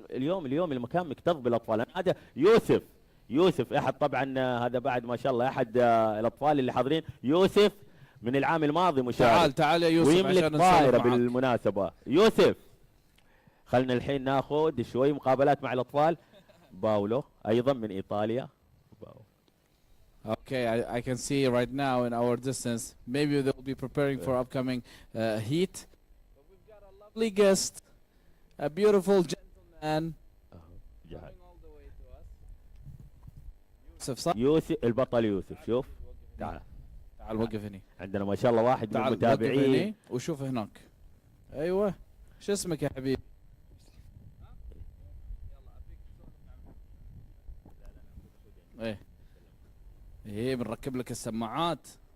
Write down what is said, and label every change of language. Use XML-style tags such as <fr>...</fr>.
<ar>اليوم المكان مكتظ بالأطفال. هذا يوسف أحد طبعا, هذا بعد ما شاء الله أحد الأطفال اللي حاضرين. يوسف من العام الماضي مشارك, تعال يا يوسف ويملك طائرة بالمناسبة. يوسف خلنا الحين ناخذ شوي مقابلات مع الأطفال. باولو أيضا من إيطاليا.</ar> <en>Okay, I can see right now in our distance. Maybe they'll be preparing for upcoming heat. But we've got a lovely guest, a beautiful gentleman coming all the way to us.</en> <ar>يوسف صح؟ يوسف البطل يوسف. شوف تعال وقف هنا. عندنا ما شاء الله واحد من تعال المتابعين. وشوف هناك. ايوه شو اسمك يا حبيبي؟ ايه بنركب لك السماعات.</ar>